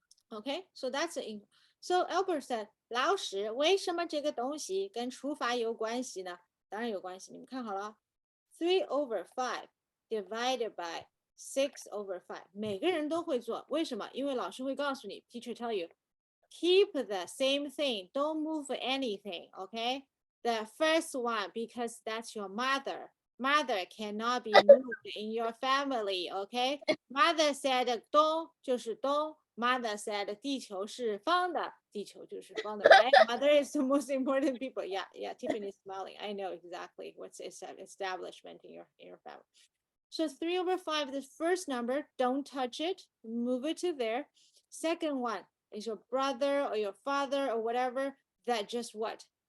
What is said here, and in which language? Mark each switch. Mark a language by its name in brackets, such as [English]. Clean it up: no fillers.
[English] Okay, so that's it. So Albert said, [Chinese] 老师，为什么这个东西跟除法有关系呢？当然有关系，你们看好了 ， [English] 3 over 5 divided by 6 over 5， [Chinese] 每个人都会做，为什么？因为老师会告诉你 [English] ，teacher tell you, keep the same thing, don't move anything, okay? The first one, because that's your mother. Mother cannot be moved in your family, okay? Mother said [Chinese] 东就是东。 [English] Mother said [Chinese] 地球是方的，地球就是方的 [English] right? Mother is the most important people. Yeah, Tiffany is smiling. I know exactly what's establishment in your family. So 3 over 5, the first number, don't touch it, move it to there. Second one is your brother or your father or whatever, that just what?